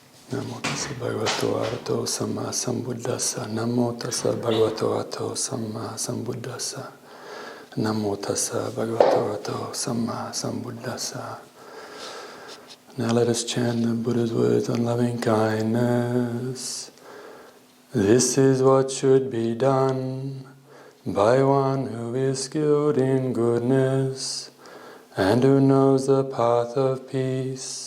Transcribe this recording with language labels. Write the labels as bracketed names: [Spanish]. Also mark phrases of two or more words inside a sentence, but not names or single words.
[Pali] Namo tassa bhagavato arahato samma sambuddhassa. Namo tassa bhagavato arahato samma sambuddhassa. Namo tassa bhagavato arahato samma sambuddhassa. [English] Now let us chant the Buddha's words on loving kindness. This is what should be done by one who is skilled in goodness and who knows the path of peace.